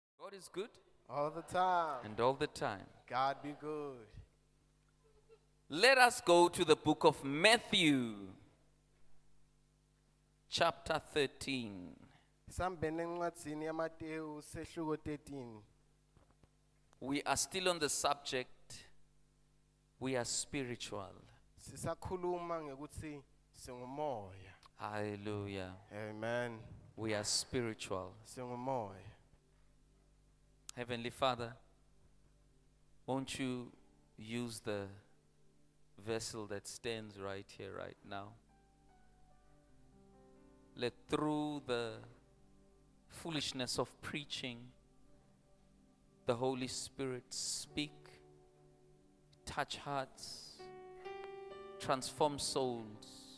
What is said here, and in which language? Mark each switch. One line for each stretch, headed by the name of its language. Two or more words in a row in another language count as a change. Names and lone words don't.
English: God is good all the time. and all the time. God be good. Let us go to the book of Matthew, chapter 13.
Swati: Sambene encwadzini yaMateyu sehluko 13.
English: We are still on the subject, we are spiritual.
Swati: Sisakhuluma ngekuthi singumoya.
English: Hallelujah. Amen. We are spiritual.
Swati: Singumoya.
English: Heavenly Father, won't you use the vessel that stands right here, right now? Let through the foolishness of preaching, the Holy Spirit speak, touch hearts, transform souls.